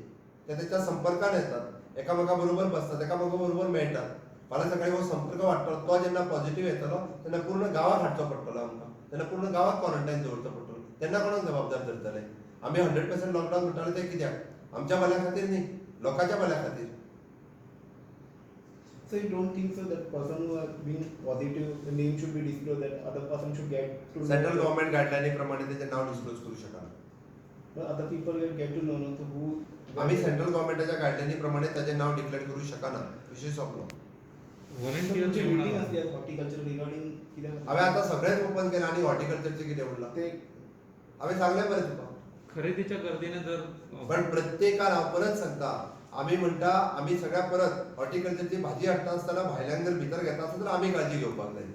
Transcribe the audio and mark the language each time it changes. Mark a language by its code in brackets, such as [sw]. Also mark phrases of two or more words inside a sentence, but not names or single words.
[kok] ते त्याच्या संपर्कान येतात, एकामेका बरोबर बसतात, एकामेका बरोबर मेळटात. फाल्यां सकाळीं हो संपर्क वाडटलो. तो जेन्ना पॉझिटिव्ह येतलो तेन्ना पूर्ण गांवाक हाडचो पडटलो आमकां. तेन्ना पूर्ण गांवाक क्वारंटायन दवरचो पडटलो. तेन्ना कोणाक जबाबदार धरतले? आमी 100% लॉकडावन म्हणटाले ते कित्याक? आमच्या भल्या खातीर न्ही, लोकांच्या भल्या खातीर. [en] So you don't think so that person who has been positive, the name should be disclosed, that other person should get to know? central government [kok] गायडलायनी प्रमाणे त्याचे नाव डिस्क्लोज करू शकना. [en] But other people will get to know, so who? [kok] आम्ही सेंट्रल गव्हर्मेंटाच्या गायडलायनी प्रमाणे त्याचे नाव डिक्लेअर करू शकना. विषय सोंपलो. तुमची मीटिंग असते [en] horticulture regarding [kok] कितें? हांवें आतां सगळेंच ओपन केलां आनी हॉर्टिकल्चरचें कितें उरलां? ते हांवें सांगलें मरे तुका. खरेदीच्या गर्दीने जर पण प्रत्येकान हांव परत सांगता, आमी म्हणटा आमी सगळ्या परत हॉर्टिकल्चरची भाजी हाडटा आसतना भायल्यान जर भितर घेता आसत जाल्यार आमी काळजी घेवपाक जाय.